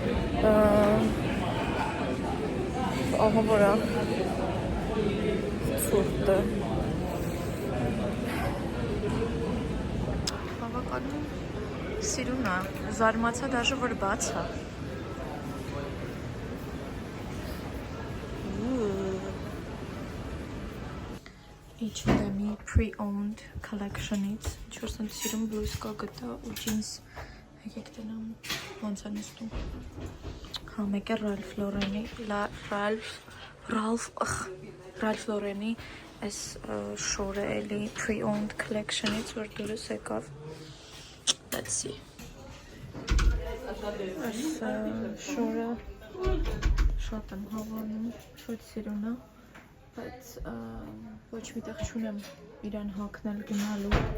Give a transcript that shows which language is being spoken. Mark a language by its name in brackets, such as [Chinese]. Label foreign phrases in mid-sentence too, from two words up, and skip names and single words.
[Armenian] ահավոր է, ցուրտը։ Բավականին սիրուն է, զարմացա դաժե որ բաց է։ H&M-ի [English] pre-owned collection- [Armenian] ից ինչ-որ սենց սիրուն բլուզկա գտա ու ջինս եկեք տնամ ոնց է նստում։ Հա, մեկ է Ralph Lauren-ի այս շորը էլի [English] pre-owned collection- [Armenian] ից, որ դուրս եկավ։ [English] Let's see։ [Armenian] Այս շորը շատ եմ հավանում, շատ սիրուն է, բայց ոչ միտեղ չունեմ իրան հագնել գնալու։